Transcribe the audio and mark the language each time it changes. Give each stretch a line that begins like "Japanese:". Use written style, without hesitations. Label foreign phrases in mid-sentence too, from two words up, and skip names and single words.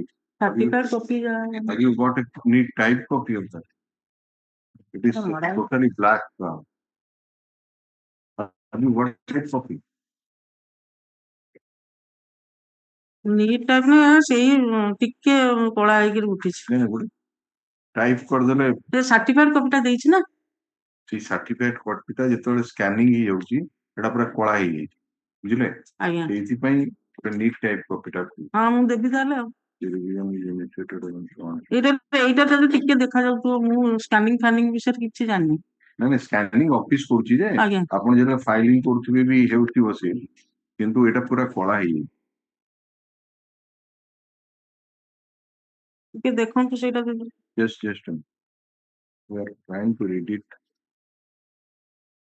English: Certified copy. Have you got a neat type copy of that? It is totally black. Have you got a type copy? Neat type
Odia: na ସେଇ ଟିକେ କଳା ହେଇକି ଉଠିଛି। টাইপ କରିଦେଲେ ସେ ସାର୍ଟିଫାଇଡ କପିଟା ଦେଇଛି ନା। ସେଇ ସାର୍ଟିଫାଇଡ କପିଟା ଯେତେବେଳେ ସ୍କାନିଂ ହେଇଯାଉଛି ସେଟା ପୁରା କଳା ହେଇଯାଇଛି ବୁଝିଲେ। ଆଜ୍ଞା ସେଇଥିପାଇଁ ଗୋଟେ
English: neat type
Odia: କପିଟା ହଁ ମୁଁ ଦେବି ତାହେଲେ ଆଉ। ଏଇଟା ଯଦି ଟିକେ ଦେଖାଯାଉଥିବ ମୁଁ ସ୍କାନିଂ ଫାନିଂ ବିଷୟରେ କିଛି ଜାଣିନି। ନାଇଁ ସ୍କାନିଂ ଅଫିସ କରୁଛି ଯେ ଆଜ୍ଞା ଆପଣ ଯେତେବେଳେ ଫାଇଲିଂ କରୁଥିବେ ବି ହେଉଥିବ ସେ କିନ୍ତୁ ଏଇଟା ପୁରା କଳା ହେଇଯାଇଛି। ଟିକେ ଦେଖନ୍ତୁ ସେଇଟା ଯଦି।
English: Just we are trying to read it.